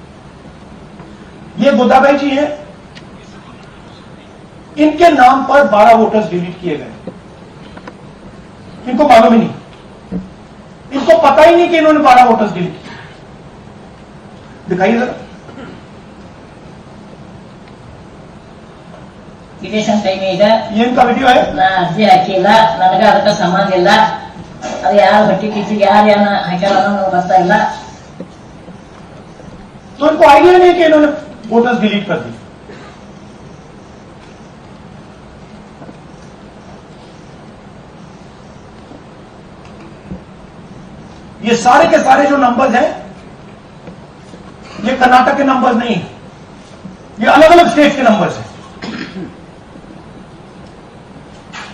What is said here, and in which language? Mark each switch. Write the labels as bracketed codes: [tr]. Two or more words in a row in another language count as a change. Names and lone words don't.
[hi] ये गोदाबाई जी है, इनके नाम पर 12 वोटर्स डिलीट किए गए। इनको मालूम ही नहीं, इनको पता ही नहीं कि इन्होंने 12 वोटर्स डिलीट किए। दिखाइए जरा। [kn] ಇದೇಶನ್ ಟೈಮ್ ಈಗ [hi] ये इनका वीडियो है। [kn] ನಾ ಅರ್ಜಿ ಹಾಕಿಲ್ಲ, ನನಗೆ ಅದಕ್ಕೆ ಸಂಬಂಧ ಇಲ್ಲ, ಅದು ಯಾರು ಬಟ್ಟಿ ಕಿಚ್ಚಿಗೆ ಯಾರು ಏನ ಹಾಕ್ಯಾರ ಅನ್ನೋದು ಗೊತ್ತಾ ಇಲ್ಲ। [hi] तो इनको आइडिया नहीं कि इन्होंने वोटर्स डिलीट कर दी। ये सारे के सारे जो नंबर्स हैं ये कर्नाटक के नंबर्स नहीं है, ये अलग अलग स्टेट के नंबर्स हैं।